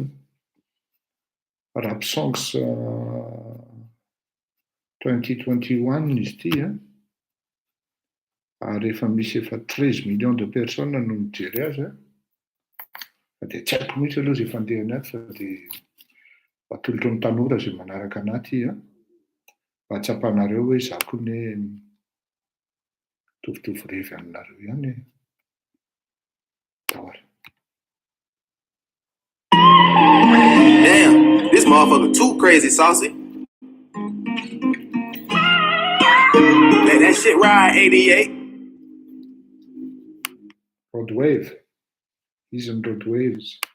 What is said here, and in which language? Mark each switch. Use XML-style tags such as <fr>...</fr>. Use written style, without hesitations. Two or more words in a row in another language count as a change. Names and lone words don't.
<en>Rap songs</en> <mg>2021 izy ty ary efa misy efa 13</mg> <fr>millions de personnes</fr> <mg>no mijery azy dia tsy haiko mihitsy aloha zay fandehany aty fa dia atolotro ny tanora zay manaraka anaty mba tsapanareo hoe za koa ne mitovitovy revy aminareo ihany Dahory.</mg> <en>Damn, this motherfucker too crazy, saucy. Let that shit ride, 88. Road Wave. He's on Road Waves.</en>